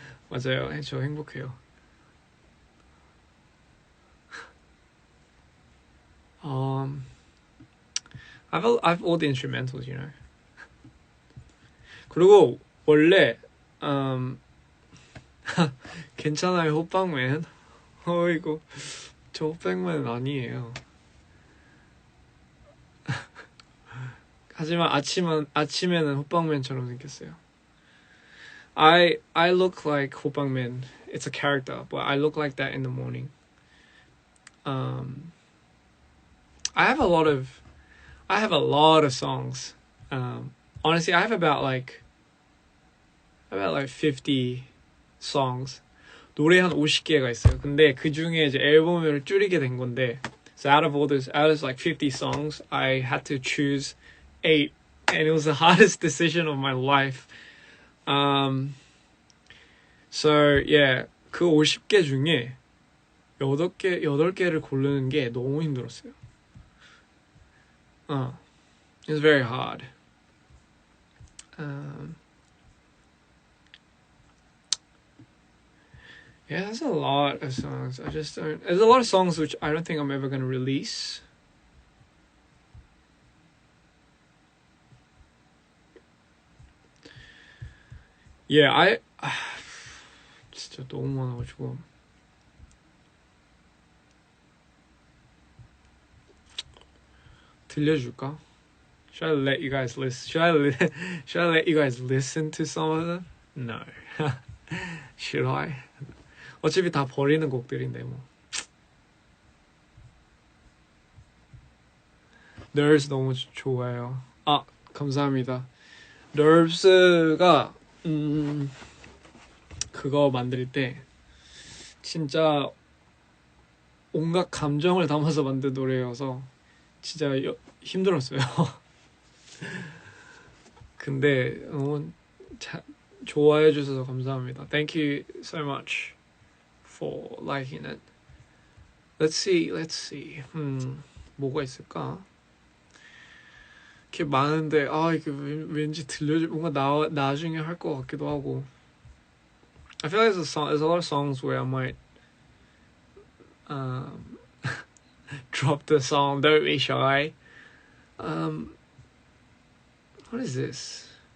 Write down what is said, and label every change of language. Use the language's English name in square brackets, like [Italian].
[Korean] 맞아요. 저 행복해요. [English] I've all the instrumentals, you know. [Korean] 그리고 원래 괜찮아요, 호빵맨. 어이구, 저 호빵맨 아니에요. 하지만 아침에는 호빵맨처럼 생겼어요. [English] I look like 호빵맨. It's a character, but I look like that in the morning. I have a lot of songs. Honestly, I have about like 50 songs. [Korean] 노래 한 50개가 있어요. 근데 그 중에 이제 앨범을 줄이게 된 건데, [English] so out of like 50 songs, I had to choose 8, and it was the hardest decision of my life. So yeah, [Korean] 그 50개 중에 8개를 고르는 게 너무 힘들었어요. [English] It was very hard. Yeah, there's a lot of songs. I just don't. There's a lot of songs which I don't think I'm ever gonna release. [Korean] Yeah, 진짜 너무 많아가지고. 들려줄까? [English] Should I let you guys listen? Should I let you guys listen to some of them? No. Should I? [Korean] 어차피 다 버리는 곡들인데 뭐. Nerves 너무 좋아요. 아, 감사합니다. Nerves가 그거 만들 때 진짜 온갖 감정을 담아서 만든 노래여서 진짜 힘들었어요. 근데 좋아해 주셔서 감사합니다. [English] Thank you so much for liking it. Let's see. [Korean] 뭐가 있을까? 이렇게 많은데 이게 왠지 뭔가 나중에 할 것 같기도 하고. [English] I feel like there's a lot of songs where I might drop the song Don't Be Shy. What is this?